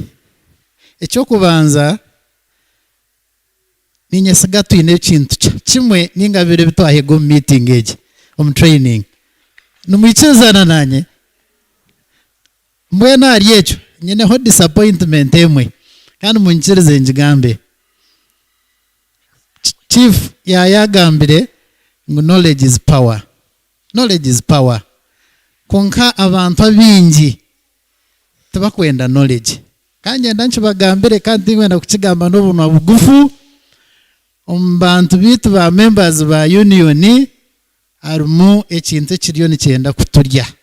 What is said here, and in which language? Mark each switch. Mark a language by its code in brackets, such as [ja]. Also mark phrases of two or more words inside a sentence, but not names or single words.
[nyn] Ekyokubanza ninyesiga twine ekintu kimwe ningabire bitwahiga omu meeting egi omu training nimwikizana nanye mbwena hari ekyo nyineho disappointment emwe kandi munyikirize ngigambe. Chief yayagambire ngo [en] knowledge is power. Knowledge is power. [nyn] Konka abantu abingi tebakwenda knowledge kandi ngenda nkibagambire kandi ngenda kukigamba n'obunwa bugufu. Bantu bitu ba members ba union harimu ekintu ekiriyo nikyenda kuturya.